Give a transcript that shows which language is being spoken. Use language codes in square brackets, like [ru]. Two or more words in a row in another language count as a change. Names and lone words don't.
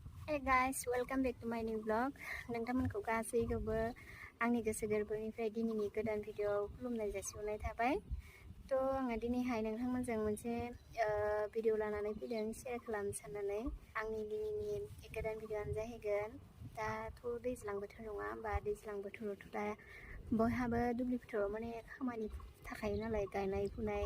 [en] Hey guys, welcome back to my new vlog. [brx] नोंथांमोनखौ गासैखौबो आंनि गोसो गोरबोनिफ्राय दिनैनि गोदान भिडिअ खुलुमनाय जासिहरनाय थाबाय। आङो दिनैहाय नोंथांमोनजों मोनसे भिडिअ लानानै फैदों शेयार खालामनो साननानै। आंनि दिनैनि गोदान भिडिअआनो जाहैगोन दाथ' दैज्लां बोथोर नङा होमबा, दैज्लां बोथोरावथ' दा बयहाबो दुब्लि फोथाराव माने खामानि थाखायो नालाय गायनाय फुनाय।